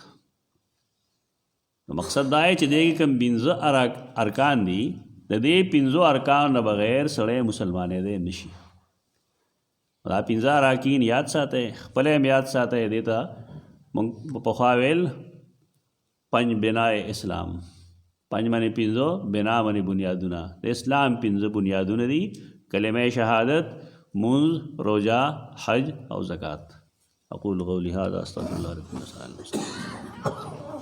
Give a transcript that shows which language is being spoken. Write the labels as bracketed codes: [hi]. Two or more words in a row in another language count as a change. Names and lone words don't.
[ps] نو مقصد دا دی چې دې کې کوم پنځه ارکان دي، د دې پنځو ارکانو نه بغیر سړی مسلمانېدی نشي. دا پنځه اراکین یاد ساتئ، خپل هم یاد ساتئ. دې ته موږ پخوا ویل [fa] پنج بنای اسلام. [ps] پنج معنی پنځه، بنا معنی بنیادونه. د اسلام پنځه بنیادونه دي: کلمه شهادت، منځ، روزه، حج او زکات. [ar] اقول قولی هذا استغفر الله لكم.